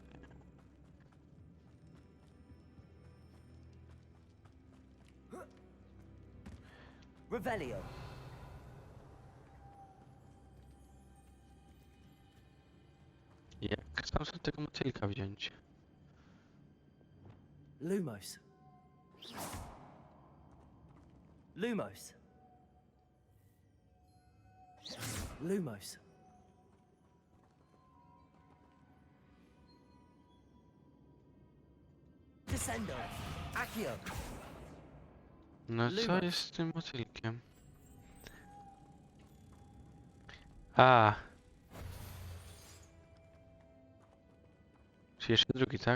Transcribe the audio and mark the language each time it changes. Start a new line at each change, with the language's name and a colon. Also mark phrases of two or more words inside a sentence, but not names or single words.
Polish: Revelio. Jak sam sobie tego motylka wziąć? Lumos. Lumos. Lumos. Descendo. Accio. No co Lumos. jest z tym motylkiem? A. Czy jeszcze drugi, tak?